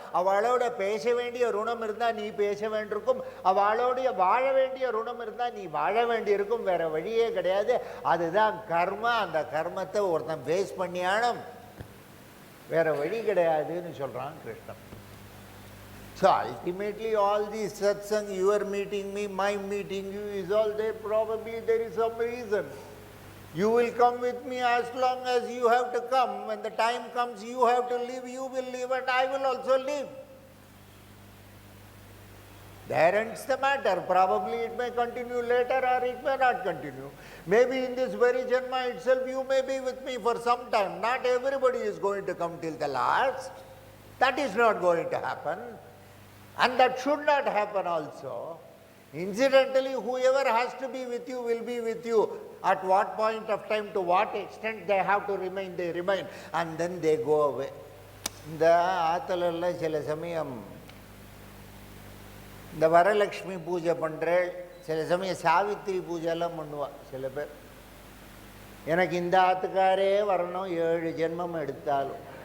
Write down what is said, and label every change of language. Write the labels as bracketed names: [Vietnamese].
[Tamil] அவளோட பேச வேண்டிய ருணம் இருந்தால் நீ பேச வேண்டியிருக்கும். அவளோடைய வாழ வேண்டிய ருணம் இருந்தால் நீ வாழ வேண்டியிருக்கும். வேற வழியே கிடையாது. அதுதான் கர்மா. அந்த கர்மத்தை ஒருத்தன் பேஸ் பண்ணியானும், வேற வழி கிடையாதுன்னு சொல்கிறான் Krishnan. [English] So ultimately all these satsang, your meeting me, my meeting you, is all there. Probably there is some reason. You will come with me as long as you have to come. When the time comes you have to leave, you will leave and I will also leave. There ends the matter. Probably it may continue later or it may not continue. Maybe in this very Janma itself you may be with me for some time. Not everybody is going to come till the last. That is not going to happen. And that should not happen also. Incidentally, whoever has to be with you will be with you. At what point of time, to what extent they have to remain, they remain. And then they go away. [Tamil] இந்த ஆத்தலெல்லாம் சில சமயம் இந்த வரலட்சுமி பூஜை பண்ணுறேன், சில சமயம் சாவித்திரி பூஜைலாம் பண்ணுவாள் சில பேர். எனக்கு இந்த ஆத்துக்காரே வரணும் 7 ஜென்மம் எடுத்தாலும்.